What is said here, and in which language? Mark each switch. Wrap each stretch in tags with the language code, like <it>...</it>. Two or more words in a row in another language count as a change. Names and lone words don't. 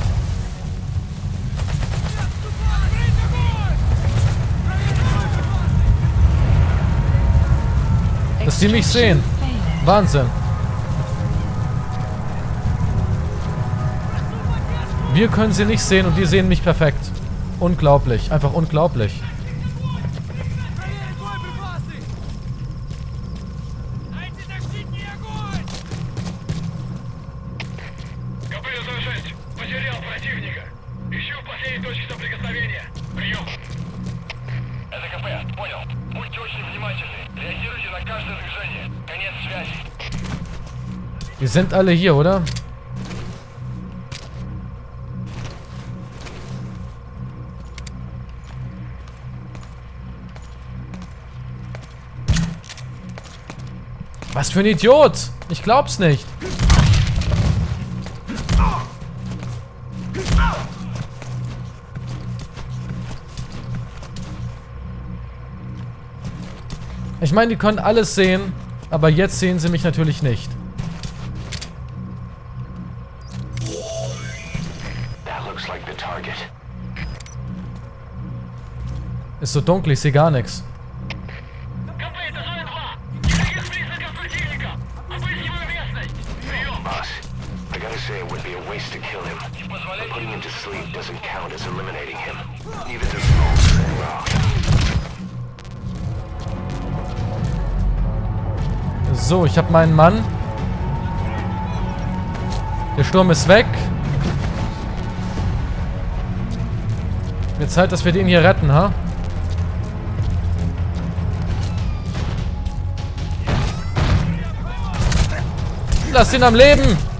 <de>Dass die mich sehen. Failed. Wahnsinn. Wir können sie nicht sehen und die sehen mich perfekt. Unglaublich. Einfach unglaublich.</de> <ru>Потерял противника. Ищу последние точки соприкосновения. Прием. Это КП. Понял. Будьте очень внимательны. Реагируйте на каждое движение. Конец связи.</ru> <de>Die sind alle hier, oder? Was für ein Idiot! Ich glaub's nicht. Ich meine, die können alles sehen, aber jetzt sehen sie mich natürlich nicht.</de> <en>That looks like the target.</en> <de>Ist so dunkel, ich sehe gar nichts.</de> <ru>КП, это зона 2. Никаких признаков противника. Обысь его местность. Прием.</ru> <en>Boss, I gotta say it would be a waste to kill him. But putting him to sleep doesn't count as eliminating him. Neither does smoke. Wow.</en> <de>So, ich habe meinen Mann. Der Sturm ist weg. Wird Zeit, dass wir den hier retten, ha? Lasst ihn am Leben!</de>